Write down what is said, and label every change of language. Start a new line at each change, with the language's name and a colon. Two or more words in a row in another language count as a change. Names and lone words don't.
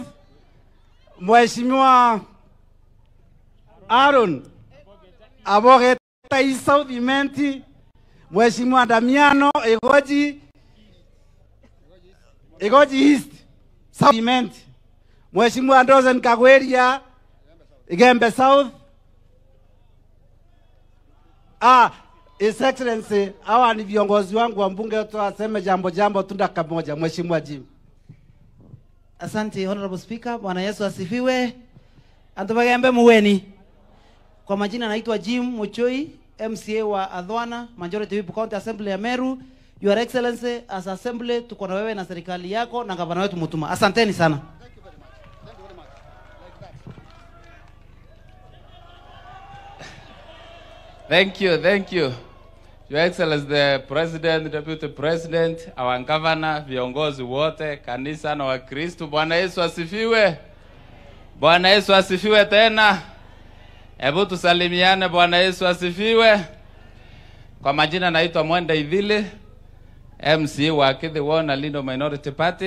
Swahili: Mheshimiwa Aaron Abogeta East South Imenti. Mheshimiwa Damiano Egoji Igoji East, South, Mheshimiwa Dozen Kagweria, Igembe South.
English: His Excellency,
Swahili: hawa ni viongozi wangu wa mbunge tuwaseme jambo tunda kamoja. Mheshimiwa Jim.
English: Asante Honorable Speaker.
Swahili: Bwana Yesu asifiwe.
Meru: Antubagembe muweni.
Swahili: Kwa majina naitwa Jim Muchoi, MCA wa Adhwana,
English: Majority Whip
Swahili: County Assembly ya Meru.
English: Your Excellency, as Assembly
Swahili: tuko na wewe na serikali yako na gavana wetu Mutuma. Asanteni sana.
English: Thank you. Your Excellency, the President, Deputy President, our Governor,
Swahili: viongozi wote, kanisa na Wakristo. Bwana Yesu asifiwe. Bwana Yesu asifiwe tena. Hebu tusalimiane. Bwana Yesu asifiwe. Kwa majina naitwa Mwenda Idhili, MC wa Kithi Wona Lindo
English: Minority Party.